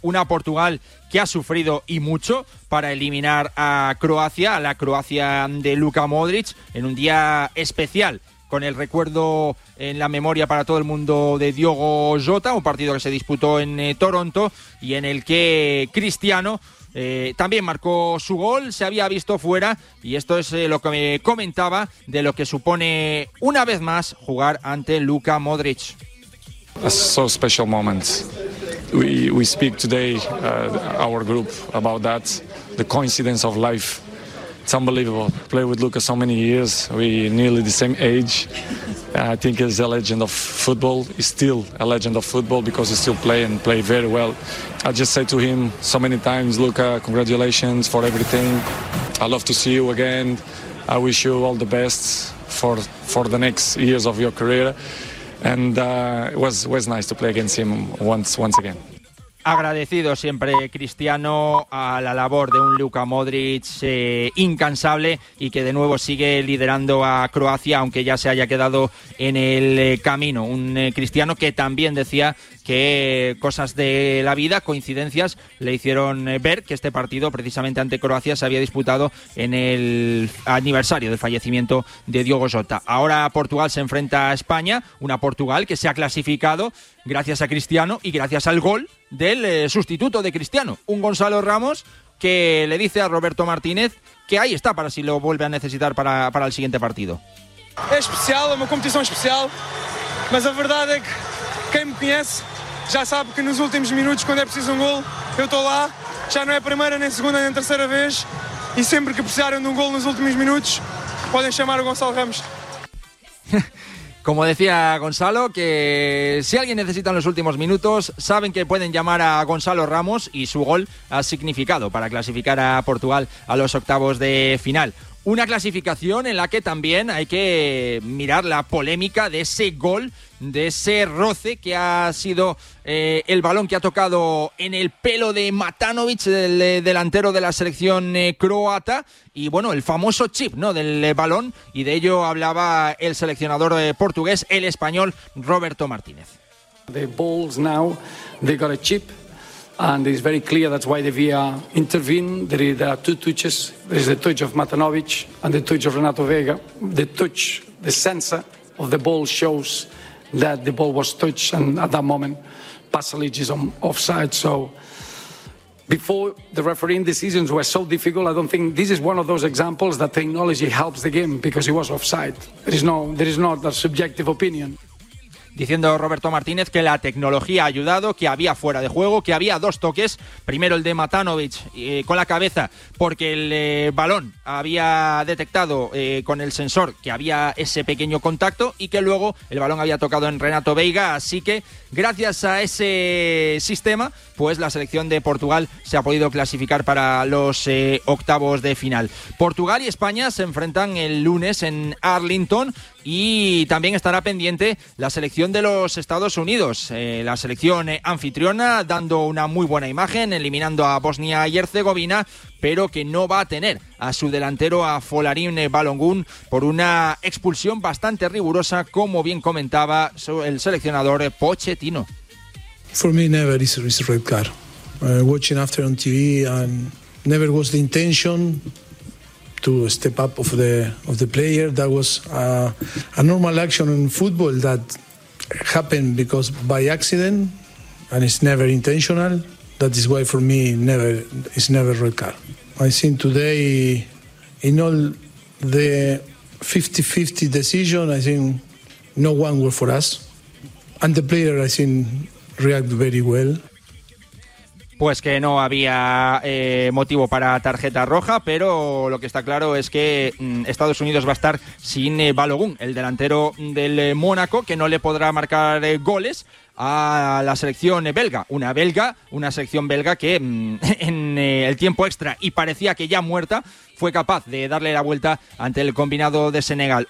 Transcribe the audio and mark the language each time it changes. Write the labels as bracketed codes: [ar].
[es] Una Portugal que ha sufrido y mucho para eliminar a Croacia, a la Croacia de Luka Modric, en un día especial, con el recuerdo en la memoria para todo el mundo de Diogo Jota, un partido que se disputó en Toronto y en el que Cristiano también marcó su gol, se había visto fuera, y esto es lo que me comentaba de lo que supone una vez más jugar ante Luka Modric. [en] A so special moment. We speak today our group about that, the coincidence of life. It's unbelievable. Play with Luka so many years, we nearly the same age. I think he's a legend of football. He's still a legend of football because he still play and play very well. I just say to him so many times, Luka, congratulations for everything. I love to see you again. I wish you all the best for the next years of your career. And it was nice to play against him once again. [es] Agradecido siempre Cristiano a la labor de un Luka Modric incansable y que de nuevo sigue liderando a Croacia, aunque ya se haya quedado en el camino. Un Cristiano que también decía que cosas de la vida, coincidencias, le hicieron ver que este partido precisamente ante Croacia se había disputado en el aniversario del fallecimiento de Diogo Jota. Ahora Portugal se enfrenta a España, una Portugal que se ha clasificado gracias a Cristiano y gracias al gol del sustituto de Cristiano, un Gonzalo Ramos que le dice a Roberto Martínez que ahí está para si lo vuelve a necesitar para el siguiente partido. Es especial, es una competición especial, pero la verdad es que [pt] quem me conhece já sabe que nos últimos minutos, quando é preciso um gol, eu estou lá. Já não é a primeira, nem a segunda, nem a terceira vez. E sempre que precisarem de um gol nos últimos minutos, podem chamar o Gonçalo Ramos. [es] Como decía Gonzalo, que si alguien necesita en los últimos minutos, saben que pueden llamar a Gonzalo Ramos y su gol ha significado para clasificar a Portugal a los octavos de final. Una clasificación en la que también hay que mirar la polémica de ese gol, de ese roce que ha sido el balón que ha tocado en el pelo de Matanovic, el delantero de la selección croata, y bueno, el famoso chip, ¿no?, del balón, y de ello hablaba el seleccionador portugués, el español Roberto Martínez. [en] The balls now, they got a chip. And it's very clear that's why the VAR intervened. There are two touches. There's the touch of Matanovic and the touch of Renato Vega. The touch, the sensor of the ball shows that the ball was touched, and at that moment, Pasalic is on offside. So before, the refereeing decisions were so difficult. I don't think this is one of those examples that technology helps the game because he was offside. There is not a subjective opinion. [es] Diciendo Roberto Martínez que la tecnología ha ayudado, que había fuera de juego, que había dos toques. Primero el de Matanovic con la cabeza, porque el balón había detectado con el sensor que había ese pequeño contacto, y que luego el balón había tocado en Renato Veiga. Así que gracias a ese sistema, pues la selección de Portugal se ha podido clasificar para los octavos de final. Portugal y España se enfrentan el lunes en Arlington. Y también estará pendiente la selección de los Estados Unidos, la selección anfitriona, dando una muy buena imagen, eliminando a Bosnia y Herzegovina, pero que no va a tener a su delantero, a Folarin Balogun, por una expulsión bastante rigurosa, como bien comentaba el seleccionador Pochettino. [en] For me never is a red card. Watching after on TV and never was the intention to step up of the player. That was a normal action in football that happened because by accident, and it's never intentional. That is why for me it's never red card. I think today in all the 50-50 decision, I think no one were for us, and the player I think react very well. [es] Pues que no había motivo para tarjeta roja, pero lo que está claro es que Estados Unidos va a estar sin Balogun, el delantero del Mónaco, que no le podrá marcar goles a la selección belga. Una selección belga que en el tiempo extra y parecía que ya muerta, fue capaz de darle la vuelta ante el combinado de Senegal.